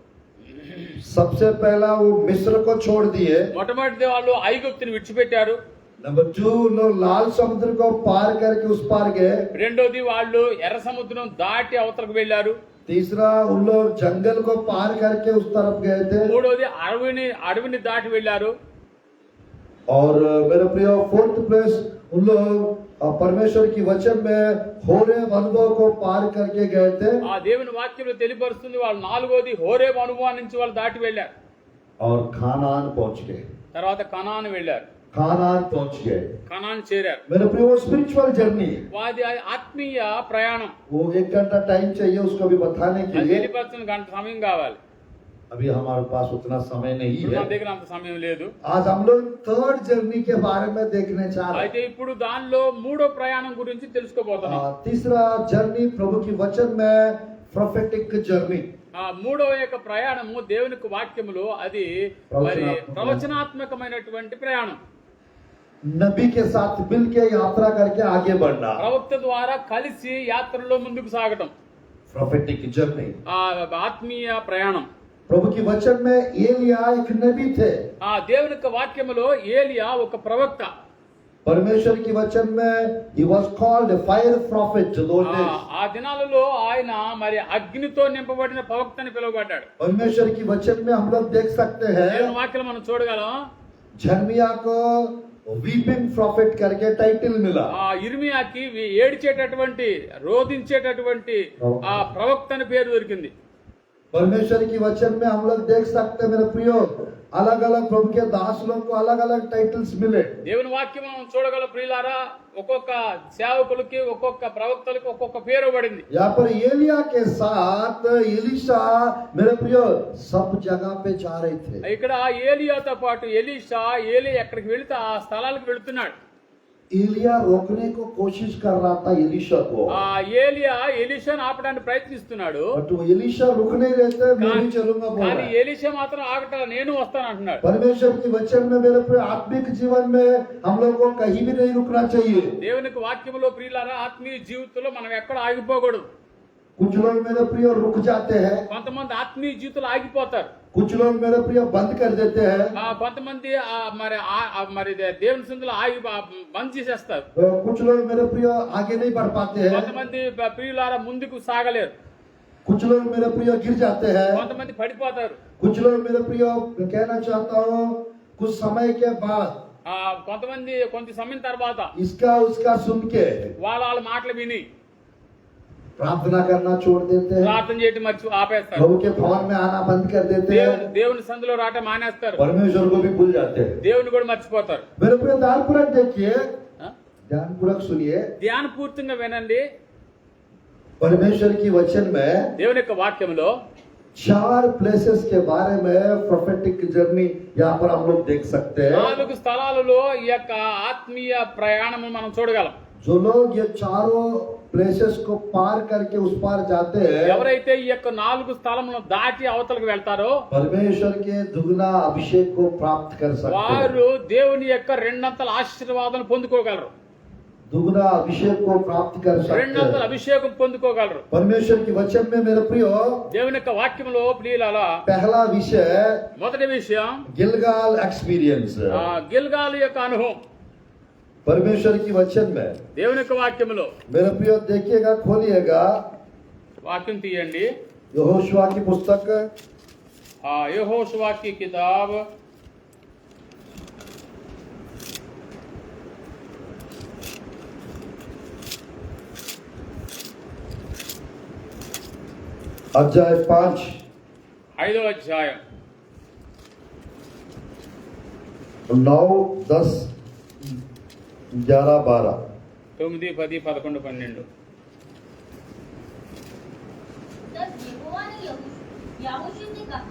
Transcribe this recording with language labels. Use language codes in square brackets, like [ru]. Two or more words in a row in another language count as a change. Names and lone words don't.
[hi] सबसे पहला वो मिस्र को छोड़ दिए। [te] మొట్టమొదటి వాళ్ళు ఐగుప్తుని విడిచిపెట్టారు। [hi] नंबर 2 लोग लाल समुद्र को पार करके उस पार गए। [te] రెండోది వాళ్ళు ఎర్ర సముద్రం దాటి అవతలకు వెళ్ళారు। [hi] तीसरा उन लोग जंगल को पार करके उस तरफ गए थे। [te] మూడోది అడవిని దాటి వెళ్ళారు। [hi] और मेरे प्रिय [en] fourth place [hi] उन लोग परमेश्वर की वचन में होरेब अनुभव को पार करके गए थे। [te] దేవుని వాక్యంలో తెలియపరుస్తుంది వాళ్ళు నాలుగోది హోరేబు అనుభవం నుంచి వాళ్ళు దాటి వెళ్ళారు। [hi] और खानान पहुंच गए। [te] తర్వాత కనాను వెళ్ళారు। [hi] खानान पहुंच गए, [te] కనాను చేరారు। [hi] मेरे प्रिय वो [en] spiritual journey. [te] వాది ఆత్మీయ ప్రయాణం। [hi] वो 1 घंटा टाइम चाहिए उसको भी बताने के लिए। [te] తెలియపరచిన గంట సమయం కావాలి। [hi] अभी हमारे पास उतना समय नहीं [te] మన [hi] है। [te] దగ్గర అంత సమయం లేదు। [hi] आज हम लोग 3rd जर्नी के बारे में देखने चाह रहे [te] అయితే ఇప్పుడు దానిలో మూడో ప్రయాణం గురించి తెలుసుకోబోతున్నాం। [hi] हैं। तीसरा जर्नी प्रभु की वचन में [en] prophetic journey. [te] మూడో యొక్క ప్రయాణము దేవుని వాక్యములో అది మరి ప్రవచనాత్మకమైనటువంటి ప్రయాణం। [hi] नबी के साथ मिल के यात्रा करके आगे बढ़ना। [te] ప్రవక్త ద్వారా కలిసి యాత్రలో ముందుకు సాగటం [en] prophetic journey. [te] ఆత్మీయ ప్రయాణం। [hi] प्रभु की वचन में एलिया एक नबी थे। [te] దేవుని వాక్యములో ఏలియా ఒక ప్రవక్త। [hi] परमेश्वर की वचन में [en] he was called a fire prophet those days। [te] ఆ దినాలలో ఆయన మరి అగ్నితో నింపబడిన ప్రవక్త అని పిలువబడ్డాడు। [hi] परमेश्वर की वचन में हम लोग देख सकते हैं [te] దేవుని వాక్యం మనం చూడగలం। [hi] झर्मिया को [en] weeping prophet [hi] करके टाइटल मिला। [te] ఇర్మియాకి ఏడ్చేటటువంటి రోధించేటటువంటి ఆ ప్రవక్త అని పేరు దొరికింది। [hi] परमेश्वर की वचन में हम लोग देख सकते हैं मेरे प्रियो, अलग अलग प्रभु के दास लोग को अलग अलग टाइटल्स मिले। [te] దేవుని వాక్యం మనం చూడగల ప్రియులారా, ఒక్కొక్క సేవకులకి ఒక్కొక్క ప్రవక్తలకి ఒక్కొక్క పేరు పడింది. [hi] यहाँ पर एलिया के साथ एलीशा मेरे प्रियो सब जगह पे जा रहे थे। [te] ఇక్కడ ఏలియాతో పాటు ఎలీషా, ఏలి ఎక్కడికి వెళితే ఆ స్థలాలకు వెళుతున్నాడు. [hi] एलिया रोकने को कोशिश कर रहा था एलीशा को, [te] ఆ ఏలియా ఎలీషాను ఆపడానికి ప్రయత్నిస్తున్నాడు. [hi] बट वो एलीशा रुक नहीं रहते, मैं भी चलूंगा बोल [te] కానీ [hi] रहा है। [te] ఎలీషా మాత్రం ఆగటం, నేను వస్తాను అంటున్నాడు. [hi] परमेश्वर की वचन में मेरे प्रिय आत्मिक जीवन में हम लोग को कहीं भी नहीं रुकना चाहिए। [te] దేవునికి వాక్యములో ప్రియులారా, ఆత్మీయ జీవితంలో మనం ఎక్కడ ఆగిపోకూడదు. [hi] कुछ लोग मेरे प्रिय रुक जाते हैं, [te] కొంతమంది ఆత్మీయ జీవితంలో ఆగిపోతారు. [hi] कुछ लोग मेरे प्रिय बंद कर देते हैं, [te] కొంతమంది మరి దేవుని సందులో ఆగి బంద్ చేసేస్తారు. [hi] कुछ लोग मेरे प्रिय आगे नहीं बढ़ पाते हैं, [te] కొంతమంది ప్రియులారా ముందుకు సాగలేరు. [hi] कुछ लोग मेरे प्रिय गिर जाते हैं, [te] కొంతమంది పడిపోతారు. [hi] कुछ लोग मेरे प्रिय कहना चाहता हूँ कुछ समय के बाद [te] కొంతమంది కొంత సమయం తర్వాత [hi] इसका उसका सुन के [te] వాళ్ళ మాటలు విని [hi] प्रार्थना करना छोड़ देते हैं, [te] ప్రార్థన చేయటం ఆపేస్తారు. [hi] प्रभु के भवन में आना बंद कर देते हैं, [te] దేవుని సందులో రావటం మానేస్తారు. [hi] परमेश्वर को भी भूल जाते हैं। [te] దేవుని కూడా మర్చిపోతారు. [hi] मेरे प्रिय ध्यानपूर्वक देखिए, ध्यानपूर्वक सुनिए, [te] ధ్యాన పూర్తిగా వినండి. [hi] परमेश्वर की वचन में [te] దేవుని యొక్క వాక్యంలో [hi] 4 प्लेसेस के बारे में [en] prophetic journey [hi] यहाँ पर हम लोग देख सकते हैं। [te] 4 స్థలాలలో ఈ యొక్క ఆత్మీయ ప్రయాణం మనం చూడగలం. [hi] जो लोग ये चारों प्लेसेस को पार करके उस पार जाते हैं, [te] ఎవరైతే ఈ యొక్క 4 స్థలములను దాటి అవతలకు వెళ్తారో [hi] परमेश्वर के दुगना अभिषेक को प्राप्त कर सकते हैं। [te] వారు దేవుని యొక్క రెండంతల ఆశీర్వాదాలను పొందుకోగలరు. [hi] दुगना अभिषेक को प्राप्त कर सकते [te] రెండంతల [hi] हैं। [te] అభిషేకం పొందుకోగలరు. [hi] परमेश्वर की वचन में मेरे प्रियो [te] దేవుని యొక్క వాక్యంలో ప్రియులారా, [hi] पहला विषय [te] మొదటి విషయం [hi] गिलगाल एक्सपीरियंस। [te] గిల్గాలు యొక్క అనుభవం. [hi] परमेश्वर की वचन में [te] దేవుని యొక్క వాక్యంలో [hi] मेरे प्रियो देखिएगा, खोलिएगा [te] వాక్యం తీయండి. [hi] यहोशुआ की पुस्तक యెహోషువ की किताब अध्याय 5 [te] 5వ అధ్యాయం 9, 10, 11, 12। 9, 10, 11, 12. [hi] तब यहोवा ने याहूशू से कहा,